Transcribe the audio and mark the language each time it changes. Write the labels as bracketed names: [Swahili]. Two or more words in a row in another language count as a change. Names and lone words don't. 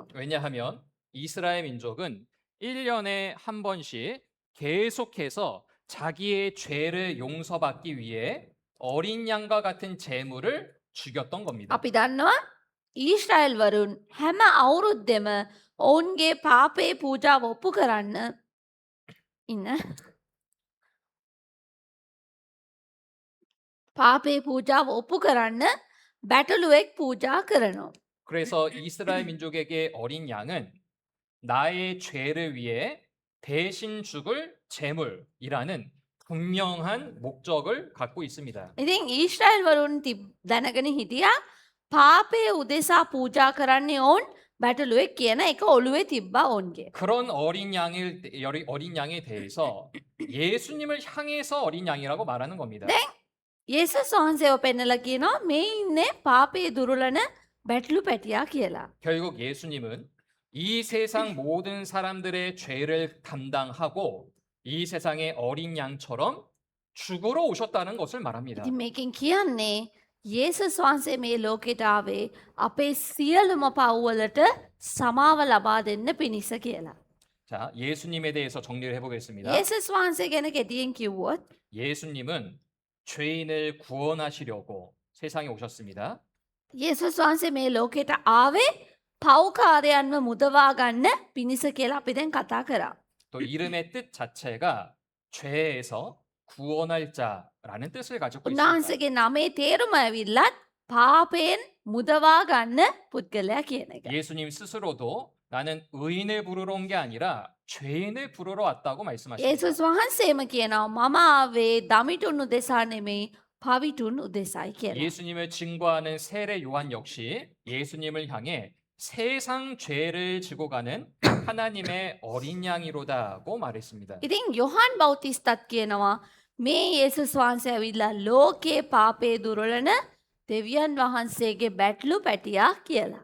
[Korean] 왜냐하면 이스라엘 민족은 1년에 한 번씩 계속해서 자기의 죄를 용서받기 위해 어린 양과 같은 제물을 죽였던 겁니다. [Sinhala] අපි දන්නවා ඊශ්‍රායල් වරුන් හැම අවුරුද්දෙම ඔවුන්ගේ පාපේ පූජාව ඔප්පු කරන්න ඉන්න පාපේ පූජාව ඔප්පු කරන්න බැටළුවෙක් පූජා කරනවා. [Korean] 그래서 이스라엘 민족에게 어린 양은 나의 죄를 위해 대신 죽을 제물이라는 분명한 목적을 갖고 있습니다. [Sinhala] ඉතින් ඊශ්‍රායල් වරුන් දැනගෙන හිටියා පාපේ උදෙසා පූජා කරන්නේ ඔවුන් බැටළුවෙක් කියන එක ඔළුවේ තිබ්බා ඔවුන්ගේ. [Korean] 그런 어린 양에 대해서 예수님을 향해서 어린 양이라고 말하는 겁니다. 네. [Sinhala] යේසුස් වහන්සේව පෙන්නලා කියනවා මේ ඉන්නේ පාපේ දුරලන බැටළු පැටියා කියලා. [Korean] 결국 예수님은 이 세상 모든 사람들의 죄를 담당하고 이 세상의 어린 양처럼 죽으러 오셨다는 것을 말합니다. [Sinhala] ඉතින් මේකෙන් කියන්නේ යේසුස් වහන්සේ මේ ලෝකෙට ආවේ අපේ සියලුම පව්වලට සමාව ලබා දෙන්න පිණිස කියලා. [Korean] 자, 예수님에 대해서 정리를 해보겠습니다. [Sinhala] යේසුස් වහන්සේ ගැන කෙටියෙන් කිව්වොත් [Korean] 예수님은 죄인을 구원하시려고 세상에 오셨습니다. [Sinhala] යේසුස් වහන්සේ මේ ලෝකෙට ආවේ පව්කාරයන්ව මුදවා ගන්න පිණිස කියලා අපි දැන් කතා කරා. [Korean] 또 이름의 뜻 자체가 죄에서 구원할 자라는 뜻을 가지고 있습니다. [Sinhala] උන්වහන්සේගේ නමේ තේරුම ඇවිල්ලත් පාපයෙන් මුදවා ගන්න පුද්ගලයා කියන එක. [Korean] 예수님 스스로도 나는 의인을 부르러 온 게 아니라 죄인을 부르러 왔다고 말씀하십니다. [Sinhala] යේසුස් වහන්සේම කියනවා මම ආවේ දමිටුන් උදෙසා නෙමෙයි පවිටුන් උදෙසායි කියලා. [Korean] 예수님을 증거하는 세례 요한 역시 예수님을 향해 세상 죄를 지고 가는 하나님의 어린 양이로다고 말했습니다. [Sinhala] ඉතින් යොහාන් බෞතිස්තත් කියනවා මේ යේසුස් වහන්සේ ඇවිල්ලා ලෝකේ පාපේ දුරලන දෙවියන් වහන්සේගේ බැටළු පැටියා කියලා.